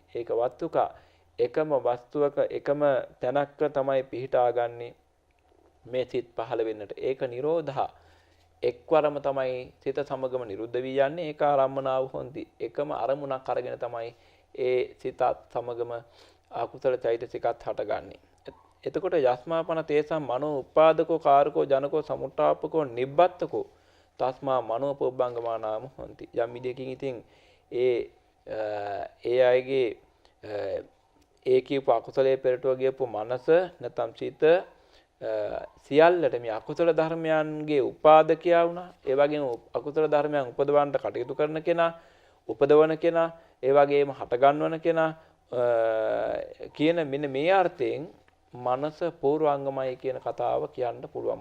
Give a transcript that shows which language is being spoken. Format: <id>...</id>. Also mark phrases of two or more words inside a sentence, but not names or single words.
<pi>ඒක වත්තුකා</pi> <si>එකම වස්තුවක එකම තැනක තමයි පිහිටාගන්නේ මේ සිත් පහළ වෙන්නට.</si> <pi>ඒක නිරෝධා</pi> <si>එක්වරම තමයි සිත සමගම නිරුද්ධ වී යන්නේ.</si> <pi>ඒක ආරම්මනාව හොಂತಿ.</pi> <si>එකම අරමුණක් අරගෙන තමයි ඒ සිතත් සමගම අකුසල චෛතසිකත් හටගන්නේ.</si> <pi>එතකොට යස්මාපන තේසම් මනෝ උපාදකෝ කාරකෝ ජනකෝ සමුට්ඨාපකෝ නිබ්බත්තකෝ තස්මා මනෝ පුබ්බංගමා නාම හොಂತಿ.</pi> <si>යම් විදියකින් ඉතින් ඒ අයගේ ඒ කියපු අකුසලයේ පෙරටුව ගියපු මනස නැත්නම් සිත සියල්ලට මේ අකුසල ධර්මයන්ගේ උපාදකයා වුණා. ඒ වගේම අකුසල ධර්මයන් උපදවන්න කටයුතු කරන කෙනා, උපදවන කෙනා, ඒ වගේම හටගන්වන කෙනා කියන මෙන්න මේ අර්ථයෙන් මනස පූර්වාංගමයි කියන කතාව කියන්න පුළුවන්.</si>